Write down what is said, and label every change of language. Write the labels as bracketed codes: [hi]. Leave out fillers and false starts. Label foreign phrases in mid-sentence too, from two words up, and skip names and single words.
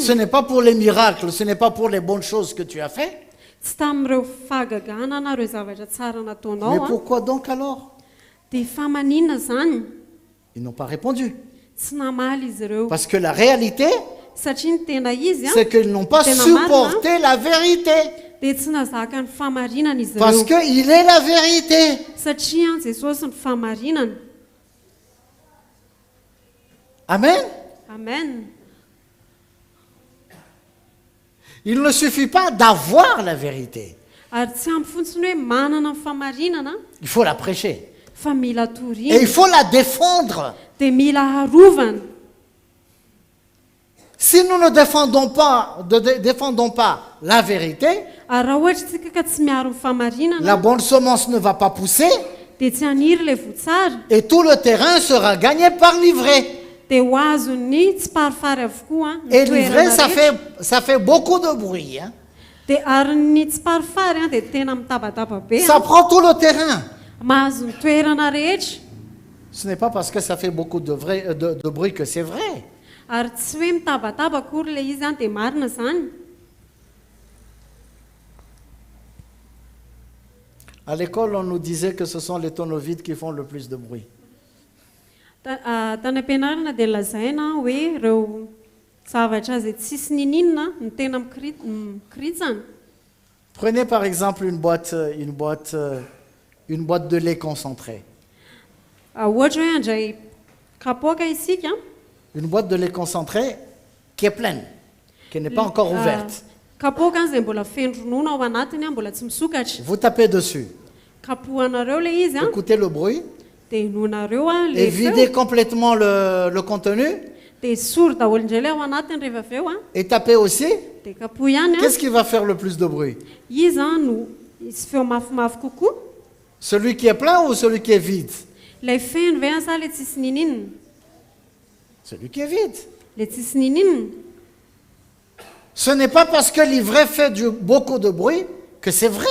[fr] Ce n'est pas pour les miracles, ce n'est pas pour les bonnes choses que tu as fait. [mg] tsy tamin'ireo fahagagana na ireo zavatra tsara [fr] Mais [mg] nataonao a. [fr] pourquoi donc alors? [mg] Dia fa maninona zany? [fr] Ils n'ont pas répondu. [mg] Tsy namaly izy ireo, [fr] Parce que la réalité, [mg] satria ny tena izy [fr] c'est qu'ils n'ont pas [mg] tena [fr] supporté la vérité. [mg] dia tsy nazaka ny famarinana izy [fr] Parce [mg] ireo, [fr] qu'il est la vérité. [mg] satria Jesosy ny famarinana. Amen. Amen. [fr] Il ne suffit pas d'avoir la vérité. [mg] Ary tsy ampy fotsiny hoe manana ny famarinana, [fr] Il faut la prêcher. [mg] fa mila [fr] Et il [mg] torina [fr] faut la défendre. [mg] dia mila harovana. [fr] Si nous ne défendons pas la vérité, [mg] Ary raha ohatra tsika ka tsy miaro ny [fr] la [mg] famarinana [fr] bonne semence ne va pas pousser [mg] dia tsy haniry ilay votsara, [fr] et tout le terrain sera gagné par l'ivraie. [mg] dia ho azony tsy parifary avokoa ny [fr] Et l'ivraie, [mg] toerana rehetra. [fr] ça fait beaucoup de bruit. Hein. [mg] Dia ary ny tsy parifary dia tena mitabataba be, [fr] Ça prend tout le terrain. [mg] mahazo ny toerana rehetra. [fr] Ce n'est pas parce que ça fait beaucoup de bruit que c'est vrai. [mg] Ary tsy hoe mitabataba akory ilay izy dia marina zany. [fr] À l'école, on nous disait que ce sont les tonneaux vides qui font le plus de bruit. [mg] Tany am-pianarana dia lazaina hoe ireo zavatra izay tsisy nininona no tena mikoritsana. [fr] Prenez par exemple une boîte de lait concentré. [mg] Ohatra hoe andray kapoaka isika, [fr] Une boîte de lait concentré qui est pleine, qui n'est pas encore ouverte. [mg] kapoaka izay mbola feno ronono ao anatiny, mbola tsy misokatra. [fr] Vous tapez dessus, [mg] Kapohanareo ilay izy, [fr] écoutez le bruit [mg] dia inoanareo [fr] et [mg] ilay [fr] videz [mg] feo, [fr] complètement le contenu [mg] dia sory daholo indray ilay ao anatiny rehefa avy eo, [fr] et tapez aussi. [mg] dia kapoha ihany. [fr] Qu'est-ce qui va faire le plus de bruit? [mg] Izy no isy feo mafimafy kokoa. [fr] Celui qui est plein ou celui qui est vide? [mg] Ilay feno ve sa ilay tsisy nininona? [fr] Celui qui est vide. [mg] Ilay tsisy nininona. [fr] Ce n'est pas parce que l'ivraie fait beaucoup de bruit que c'est vrai.